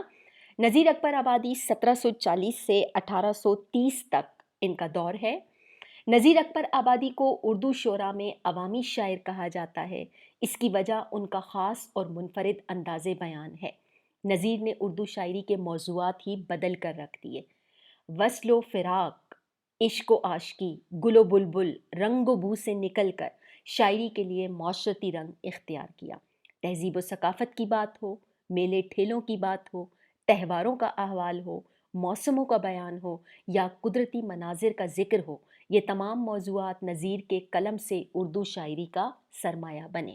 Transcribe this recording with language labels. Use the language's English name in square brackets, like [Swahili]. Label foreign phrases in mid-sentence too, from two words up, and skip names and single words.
[Urdu] نذیر اکبر آبادی 1740 سے 1830 تک ان کا دور ہے۔ نذیر اکبر آبادی کو اردو شعراء میں عوامی شاعر کہا جاتا ہے۔ اس کی وجہ ان کا خاص اور منفرد انداز بیان ہے۔ نذیر نے اردو شاعری کے موضوعات ہی بدل کر رکھ دیے۔ وصل و فراق، عشق و عاشقی، گل و بلبل، رنگ و بو سے نکل کر شاعری کے لیے معاشرتی رنگ اختیار کیا۔ تہذیب و ثقافت کی بات ہو، میلے ٹھیلوں کی بات ہو، تہواروں کا احوال ہو، موسموں کا بیان ہو یا قدرتی مناظر کا ذکر ہو، یہ تمام موضوعات نظیر کے قلم سے اردو شاعری کا سرمایہ بنے۔